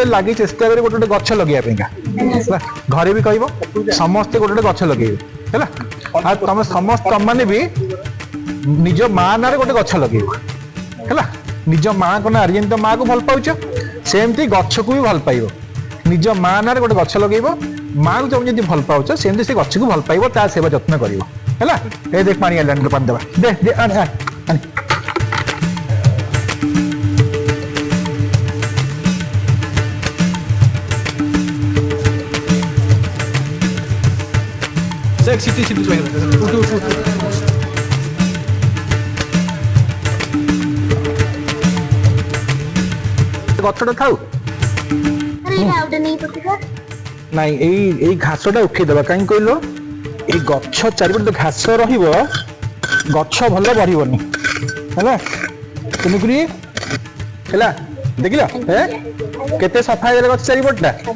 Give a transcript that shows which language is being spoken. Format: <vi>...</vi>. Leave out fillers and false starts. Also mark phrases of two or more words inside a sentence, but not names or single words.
<or>ଲାଗି ଚେଷ୍ଟା କରି ଗୋଟେ ଗୋଟେ ଗଛ ଲଗେଇବା ପାଇଁକା ହେଲା ଘରେ ବି କହିବ ସମସ୍ତେ ଗୋଟେ ଗୋଟେ ଗଛ ଲଗେଇବେ ହେଲା ଆଉ ତମେ ସମସ୍ତେ ତମମାନେ ବି ନିଜ ମା ନାଁରେ ଗୋଟେ ଗଛ ଲଗେଇବ ହେଲା ନିଜ ମାଙ୍କ ନାଁରେ ଯେମିତି ମାକୁ ଭଲ ପାଉଛ ସେମିତି ଗଛକୁ ବି ଭଲ ପାଇବ ନିଜ ମା ନାଁରେ ଗୋଟେ ଗଛ ଲଗେଇବ ମାକୁ ତମେ ଯଦି ଭଲ ପାଉଛ ସେମିତି ସେ ଗଛକୁ ଭଲ ପାଇବ ତା ସେବା ଯତ୍ନ କରିବ ହେଲା ଏ ଦେଖ ପାଣି ଆଣିଲାଣି ପାଣି ଦେବା ଦେ ଆଣି ଆଣି</or> <hi>देख सिटी सिटी उठ उठ उठ</hi> <or>ଗଛଟା ଥାଉ ନାଇଁ ଏଇ ଘାସଟା ଉଠେଇଦବା କାହିଁକି କହିଲ ଏଇ ଗଛ ଚାରିପଟେ ଘାସ ରହିବ ଗଛ ଭଲ ବଢିବନି ହେଲା ତେଣୁକରି ହେଲା ଦେଖିଲ କେତେ ସଫା ହେଇଗଲା ଗଛ ଚାରିପଟଟା</or>